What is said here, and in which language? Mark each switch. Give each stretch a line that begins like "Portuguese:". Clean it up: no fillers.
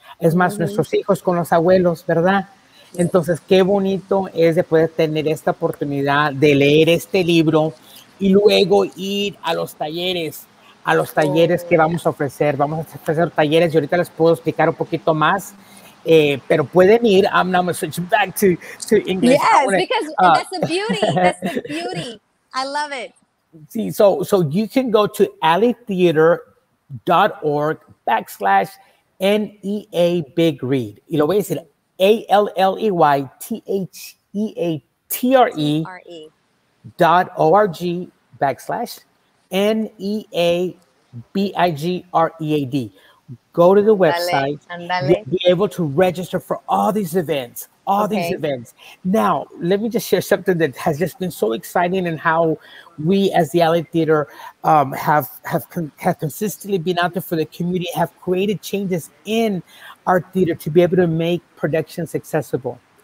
Spanish: Es más, nuestros hijos con los abuelos, ¿verdad? Entonces, qué bonito es de poder tener esta oportunidad de leer este libro y luego ir a los talleres que vamos a ofrecer. Vamos a ofrecer talleres y ahorita les puedo explicar un poquito más. Pero pueden ir.
English: I'm now going to switch back to English. Yes, because that's the beauty. That's the beauty. I love it. See, so you can go to alleytheater.org/NEA Big Read.
Spanish: Y lo voy a decir alleytheater.org/NEA BIGREAD.
English: Go to the website. You'll be able to register for all these events. Now, let me just share something that has just been so exciting, and how we as the Alley Theater have consistently been out there for the community, have created changes in our theater to be able to make productions accessible.